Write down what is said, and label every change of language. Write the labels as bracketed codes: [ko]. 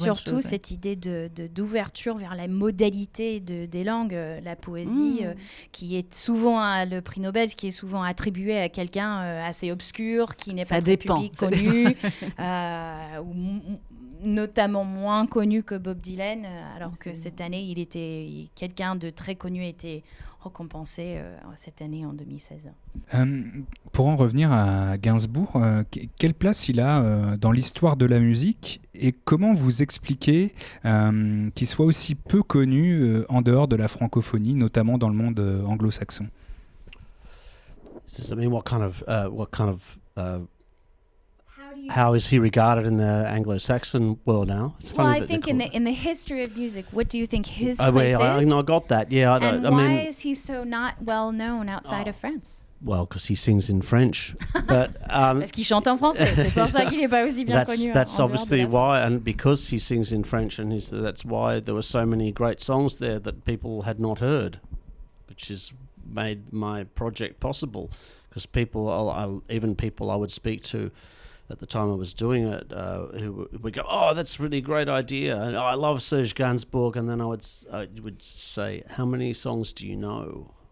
[fr] Et surtout cette idée d'ouverture vers la modalité des langues, la poésie qui est souvent le prix Nobel, qui est souvent attribué à quelqu'un assez obscur, qui n'est pas très public connu, ou notamment moins connu que Bob Dylan, alors que cette année, quelqu'un de très connu a été récompensé cette année en 2016. Pour en revenir à Gainsbourg, quelle place il a dans l'histoire de la musique et comment vous expliquez qu'il soit aussi peu connu en dehors de la francophonie, notamment dans le monde anglo-saxon? [en] I mean, what kind of how is he regarded in the Anglo-Saxon world now? It's funny. Well, I think in the history of music, what do you think his place is? I got that. Yeah, and why is he so not well known outside of France? Well, because he sings in French, but [fr] parce qu'il chante en français, c'est pour ça qu'il n'est pas aussi bien connu. [en] That's obviously why, and because he sings in French, and that's why there were so many great songs there that people had not heard, which has made my project possible. Because even people I would speak to at the time I was doing it, who would go, "Oh, that's a really great idea, and I love Serge Gainsbourg," and then I would say, "How many songs do you know?"